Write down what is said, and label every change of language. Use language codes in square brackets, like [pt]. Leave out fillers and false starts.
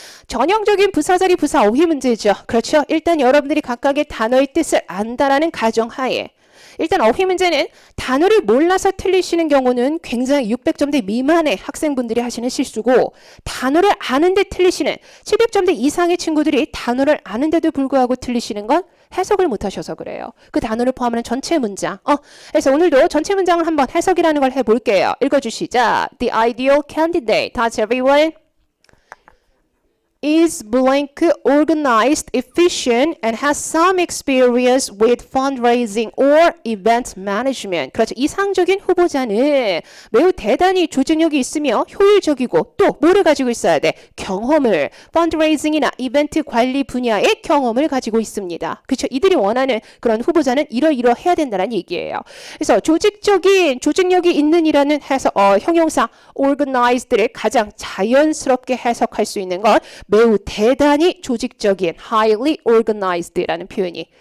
[ko] 전형적인 부사자리 부사 어휘 문제죠. 그렇죠? 일단 여러분들이 각각의 단어의 뜻을 안다라는 가정하에 일단 어휘 문제는 단어를 몰라서 틀리시는 경우는 굉장히 600점대 미만의 학생분들이 하시는 실수고 단어를 아는데 틀리시는 700점대 이상의 친구들이 단어를 아는데도 불구하고 틀리시는 건 해석을 못하셔서 그래요. 그 단어를 포함하는 전체 문장. 그래서 오늘도 전체 문장을 한번 해석이라는 걸 해볼게요. 읽어주시자. [en] The ideal candidate. That's everyone. is blank organized, efficient, and has some experience with fundraising or event management. [ko] 그렇죠. 이상적인 후보자는 매우 대단히 조직력이 있으며 효율적이고 또 뭐를 가지고 있어야 돼? 경험을, fundraising이나 이벤트 관리 분야의 경험을 가지고 있습니다. 그렇죠. 이들이 원하는 그런 후보자는 이러이러해야 된다는 얘기예요. 그래서 조직력이 있는이라는 형용사 organized를 가장 자연스럽게 해석할 수 있는 건 매우 대단히 조직적인 [en] highly organized [ko] 라는 표현이.